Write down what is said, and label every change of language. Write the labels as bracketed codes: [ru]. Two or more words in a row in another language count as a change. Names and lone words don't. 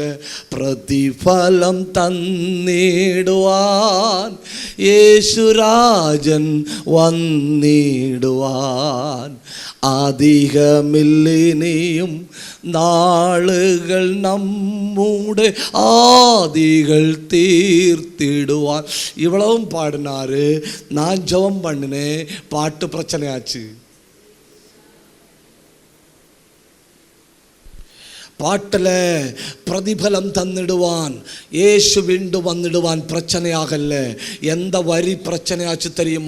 [ml] പ്രതിഫലം തന്നിടുവാൻ യേശുരാജൻ വന്നിടുവാൻ, അധികമില്ലിനിയും നാളുകൾ നമ്മുടെ ആദികൾ തീർത്തിടുവാൻ. [ta] இவ்வளவும் பாடினாரு. நான் ஜெபம் பண்ணினேன், பாட்டு பிரச்சனையாச்சு. பாட்டில் பிரதிபலம் தന്നിடுவான், ஏசு வீண்டு வந்துடுவான். பிரச்சனையாகல்ல. எந்த வரி பிரச்சனையாச்சு தெரியுமா?